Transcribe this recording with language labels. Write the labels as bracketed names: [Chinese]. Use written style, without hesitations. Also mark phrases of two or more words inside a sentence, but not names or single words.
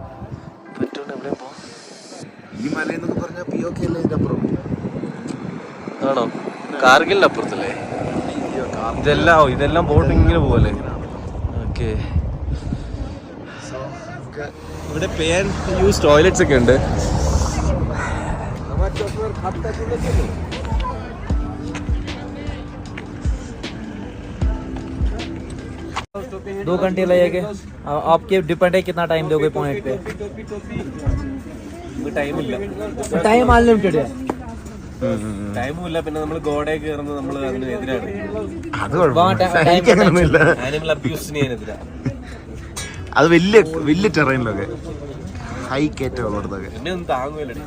[Malayalam] ഈ മല എന്നൊക്കെ പറഞ്ഞാൽ POK അല്ലേ ഇതിന്റെ അപ്പുറം? ആണോ? കാർഗിലിന്റെ അപ്പുറത്തല്ലേ ഇതെല്ലാം ബോട്ടിങ്ങിന് പോലെ. ഓക്കെ, ഇവിടെ [English] pay and use toilets [Malayalam] ഒക്കെ ഉണ്ട്. [Hindi] दो घंटे लगेंगे. आपके डिपेंड है कितना टाइम दोगे पॉइंट पे. [Malayalam] ടൈമില്ല, [English] time unlimited [Hindi] है. [Malayalam] ടൈമുമില്ല. പിന്നെ നമ്മൾ ഗോഡയെ കയറുന്നത് നമ്മൾ അതിന് എതിരാണ്. അത് [English] animal abuse [Malayalam] എതിരാണ്. അത് വലിയ ടെറൈനിലൊക്കെ ഹൈ കയറ്റം ഉള്ളിടത്തൊക്കെ എന്നെ ഒന്നും താങ്ങുമല്ലേ.